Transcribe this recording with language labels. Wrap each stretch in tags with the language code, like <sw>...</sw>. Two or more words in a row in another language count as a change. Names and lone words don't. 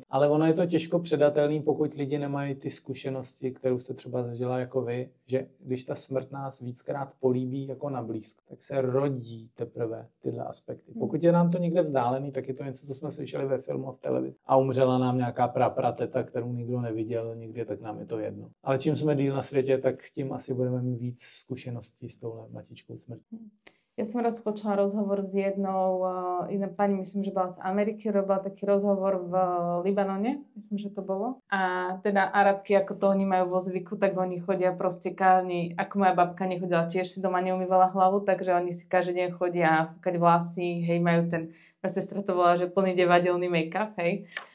<cs>Ale ono je to těžko předatelný, pokud lidi nemají ty zkušenosti, kterou jste třeba zažila jako vy, že když ta smrt nás víckrát políbí jako na blízko, tak se rodí teprve tyhle aspekty. Pokud je nám to někde vzdálený, tak je to něco, co jsme slyšeli ve filmu a v televizi. A umřela nám nějaká praprateta, kterou nikdo neviděl nikdy, tak nám je to jedno. Ale čím jsme díl na světě, tak tím asi budeme mít víc zkušeností s touhle matičkou smrti.</cs> <sk>Ja som raz počula rozhovor s jednou pani, myslím, že bola z Ameriky, robila taký rozhovor v Libanone, myslím, že to bolo. A teda Arabky, ako to oni majú vo zvyku, tak oni chodia proste každý, ako moja babka nechodila, tiež si doma neumývala hlavu, takže oni si každý deň chodia fúkať vlasy, hej, majú ten, moja sestra to volá, že plný devadelný make-up, hej.</sk>